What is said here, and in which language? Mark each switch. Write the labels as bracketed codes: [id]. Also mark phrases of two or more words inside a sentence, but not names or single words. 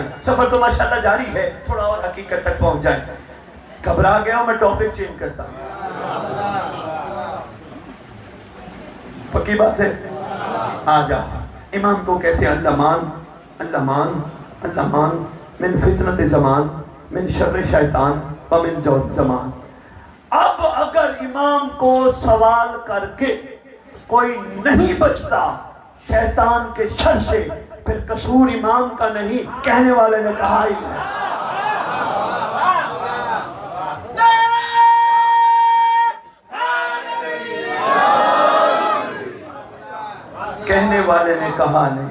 [ur] سفر تو ماشاءاللہ جاری ہے، تھوڑا اور حقیقت تک پہنچ جائیں۔ گھبرا گیا ہوں میں [en] topic change [ur] کرتا ہوں، پکی بات ہے۔ آ جا. امام کو کہتے ہیں [ar] اللہ مان اللہ مان اللہ مان من فتنت زمان من شر شیطان ومن جور زمان. [ur] اب اگر امام کو سوال کر کے کوئی نہیں بچتا شیطان کے شر سے، پھر قصور امام کا نہیں، کہنے والے نے کہا ہی نہیں. کہنے والے نے کہا نہیں.